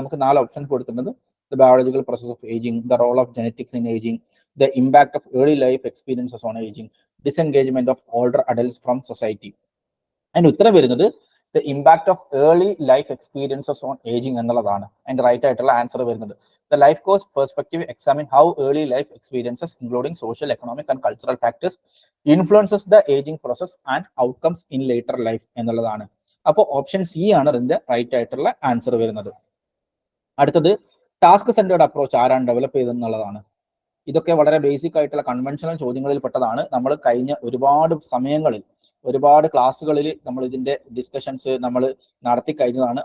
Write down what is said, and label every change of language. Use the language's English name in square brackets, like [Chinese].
[Malayalam] നമുക്ക് 4 ഓപ്ഷൻസ് കൊടുത്തിട്ടുണ്ട്. [English] The biological process of ageing, the role of genetics in ageing, the impact of early life experiences on ageing, disengagement of older adults from society. [Malayalam] അതിന്റെ ഉത്തരം വരുന്നത് [English] the impact of early life experiences on ageing [Malayalam] എന്നുള്ളതാണ് അതിന്റെ right ആയിട്ടുള്ള answer വരുന്നത്. [English] The life course perspective examine how early life experiences, including social, economic and cultural factors, influences the aging process and outcomes in later life [Malayalam] എന്നുള്ളതാണ്. അപ്പോൾ option C ആണ് ഇതിന്റെ right ആയിട്ടുള്ള answer വരുന്നത്. അടുത്തത്, ടാസ്ക് സെന്റേർഡ് അപ്രോച്ച് ആരാണ് develop ചെയ്തെന്നുള്ളതാണ്. ഇതൊക്കെ വളരെ ബേസിക് ആയിട്ടുള്ള കൺവെൻഷണൽ ചോദ്യങ്ങളിൽ പെട്ടതാണ്. നമ്മൾ കഴിഞ്ഞ ഒരുപാട് സമയങ്ങളിൽ ഒരുപാട് ക്ലാസ്സുകളിൽ നമ്മൾ ഇതിന്റെ ഡിസ്കഷൻസ് നമ്മൾ നടത്തി കഴിഞ്ഞതാണ്.